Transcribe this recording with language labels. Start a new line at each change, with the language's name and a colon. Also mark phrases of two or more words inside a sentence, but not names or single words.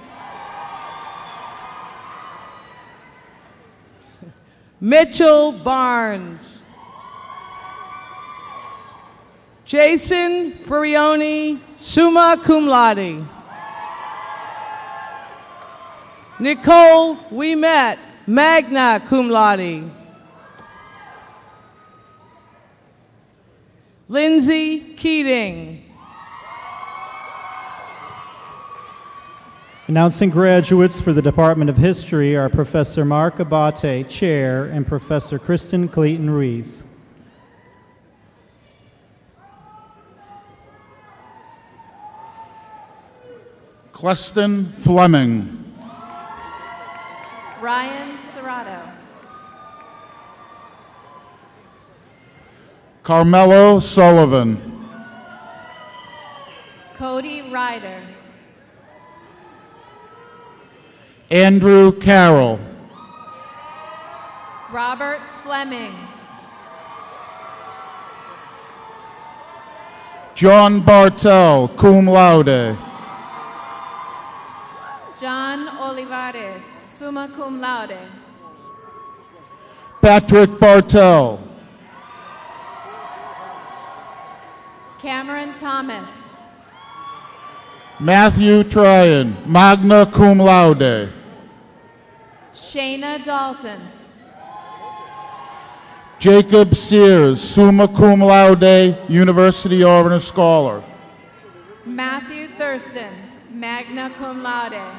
English: Mitchell Barnes. Jason Furioni,
Latin: summa cum laude.
English: Nicole Ouimet,
Latin: magna cum laude.
English: Lindsay Keating. Announcing graduates for the Department of History are Professor Mark Abate, Chair, and Professor Kristen Clayton-Rees. Cleston Fleming. Ryan Serrato. Carmelo Sullivan. Cody Ryder. Andrew Carroll. Robert Fleming. John Bartel,
Latin: cum laude.
English: John Olivares,
Latin: summa cum laude.
English: Patrick Bartel. Cameron Thomas. Matthew Tryon,
Latin: magna cum laude.
English: Shayna Dalton. Jacob Sears,
Latin: summa cum laude,
English: University Honor Scholar. Matthew Thurston,
Latin: magna cum laude.